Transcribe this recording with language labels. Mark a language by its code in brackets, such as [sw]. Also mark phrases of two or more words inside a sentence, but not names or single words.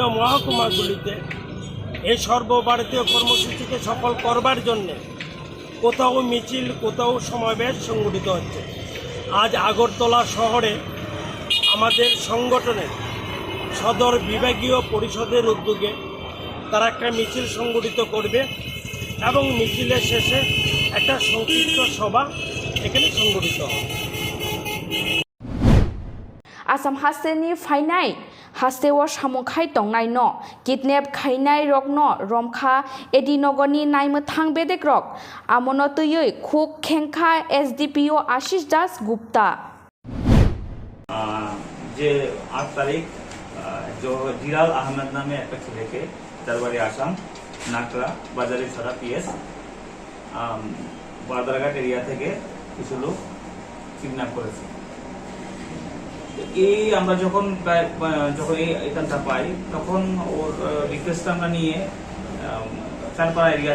[bn] মহকুমাগুলিতে এই সর্বভারতীয় কর্মসূচিকে সফল করবার জন্য কোথাও মিছিল কোথাও সমাবেশ সংগঠিত হচ্ছে আজ আগরতলা শহরে আমাদের সংগঠনের সদর বিভাগীয় পরিষদের উদ্যোগে তারা একটা মিছিল সংগঠিত করবে এবং মিছিলের শেষে একটা সংক্ষিপ্ত সভা এখানে সংগঠিত হবে [trp] Asam hasteni fainai hastewo samung khai tongnai no kidnap khainai rok no romkha edinogoni naimo thangbedek rok amono tuyoi khuk khengkha SDPO Ashish Das Gupta [bn] যে 8 তারিখ জিলাল আহমেদ নামে একটা ছেলেকে তার বাড়ি আসাম নাকড়া বাজারে ছড়া পিএস বাদারঘাট এরিয়া থেকে কিছু লোক কিডন্যাপ করেছে এই আমরা যখন এই এখানটা পাই তখন ওর রিকোয়েস্ট আমরা নিয়ে চারপাড়া এরিয়া